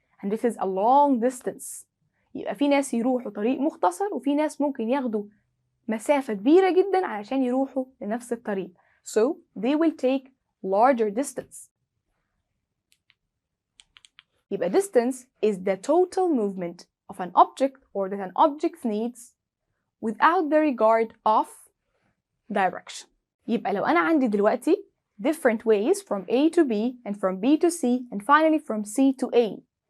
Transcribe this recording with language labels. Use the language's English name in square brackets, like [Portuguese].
[English] And this is a long distance. [Arabic] يبقى في ناس يروحوا طريق مختصر وفي ناس ممكن ياخدوا مسافة كبيرة جدا علشان يروحوا لنفس الطريق. [English] So they will take larger distance. [Arabic] يبقى [English] distance is the total movement of an object or that an object needs without the regard of direction. [Arabic] يبقى لو أنا عندي دلوقتي [English] different ways from A to B and from B to C and finally from C to A.